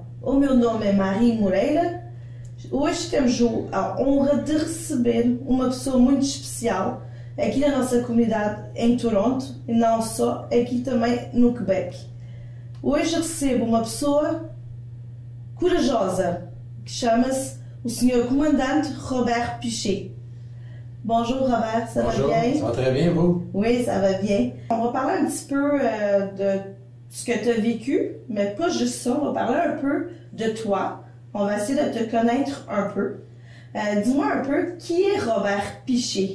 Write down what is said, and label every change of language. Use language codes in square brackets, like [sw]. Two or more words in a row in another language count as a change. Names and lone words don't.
[pt] O meu nome é Marie Moreira. Hoje temos a honra de receber uma pessoa muito especial aqui na nossa comunidade em Toronto e não só, aqui também no Quebec. Hoje recebo uma pessoa corajosa, que chama-se o Sr. [fr] Comandante Robert Piché. Bonjour Robert, ça Bonjour, va bien? Ça va très bien, vous? Oui, ça va bien. On va parler un petit peu de ce que tu as vécu, mais pas juste ça, on va parler un peu de toi. On va essayer de te connaître un peu. Dis-moi un peu, qui est Robert Piché?